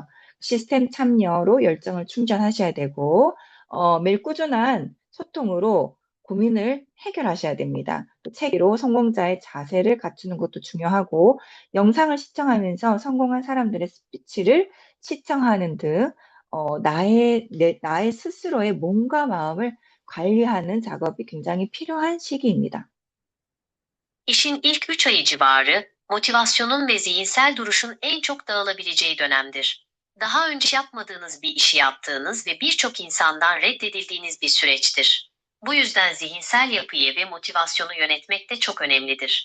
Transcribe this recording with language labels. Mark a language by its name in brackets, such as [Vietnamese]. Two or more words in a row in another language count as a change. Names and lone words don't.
[Korean] 시스템 참여로 열정을 충전하셔야 되고 매일 꾸준한 소통으로 고민을 해결하셔야 됩니다. 또 체계로 성공자의 자세를 갖추는 것도 중요하고 영상을 시청하면서 성공한 사람들의 스피치를 시청하는 등 나의 스스로의 몸과 마음을 관리하는 작업이 굉장히 필요한 시기입니다. [Turkish] İşin ilk 3 ayı civarı, motivasyonun ve zihinsel duruşun en çok dağılabileceği dönemdir. Daha önce yapmadığınız bir işi yaptığınız ve birçok insandan reddedildiğiniz bir süreçtir. Bu yüzden zihinsel yapıyı ve motivasyonu yönetmek de çok önemlidir.